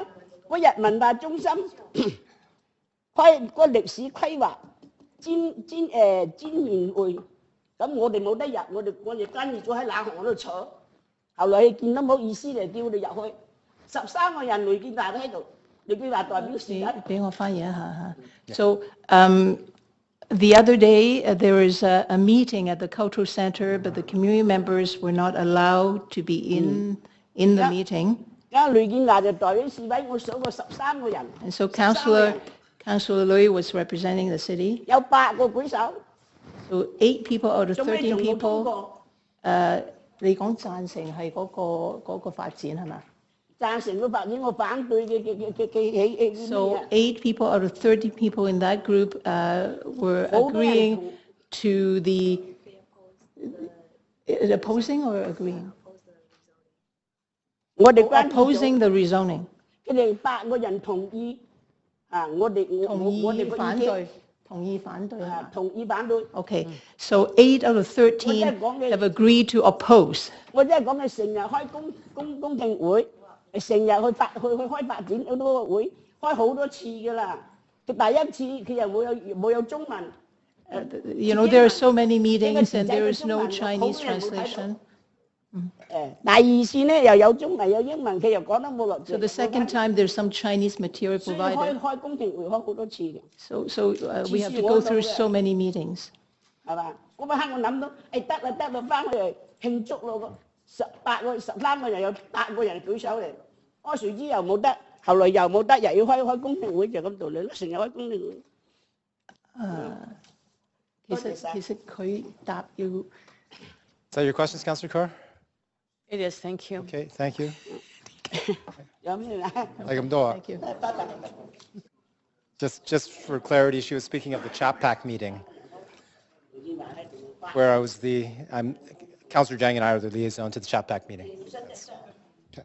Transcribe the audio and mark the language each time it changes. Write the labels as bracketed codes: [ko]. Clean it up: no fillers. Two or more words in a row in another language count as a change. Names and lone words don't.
[yue] 嗰日文化中心嗰個歷史規劃展演會。咁我哋冇得入，我哋跟住咗喺冷巷嗰度坐。後來見到冇意思嚟，叫我哋入去。13個人雷建華都喺度，雷建華代表時間。俾我翻譯一下嚇。 [en] So the other day there was a meeting at the cultural center, but the community members were not allowed to be in the meeting. 雷建華就代表示威，我數過13個人。 And so Councillor Lui was representing the city. [yue] 有8個舉手。 [en] So 8 people out of 13 people. [yue] 你講贊成係嗰個發展係嘛？贊成個發展，我反對嘅。 [en] So 8 people out of 30 people in that group were agreeing to the opposing or agreeing? [yue] 我哋 [en] opposing the rezoning. [yue] 佢哋8個人同意啊，我哋反對。同意反對啊！同意反對。 [en] Okay, so 8 out of 13 have agreed to oppose. [yue] 我真係講佢成日開公聽會，成日去開發展好多個會，開好多次㗎啦。佢第一次佢又冇有中文， [en] You know, there are so many meetings and there is no Chinese translation. [yue] 第二線咧又有中文有英文，佢又講得冇落 [en] So the second time, there's some Chinese material [yue] 所以 [en] provided. [yue] 開公聽會開好多次嘅， [en] So we have to go through so many meetings. [yue] 係嘛？嗰晚黑我諗到，得啦，翻去慶祝咯，13個人有8個人舉手嚟，我誰知又冇得，後來又冇得，又要開公聽會就咁道理咯，成日開公聽會。其實佢答要 [en] Is that your questions, Councillor Carr? It is, thank you. Okay, thank you. [yue] 有咩啦？係咁多啊。 [en] Thank you. Just for clarity, she was speaking of the CHAPAC meeting, where Councillor Jang and I are the liaison to the CHAPAC meeting. Okay.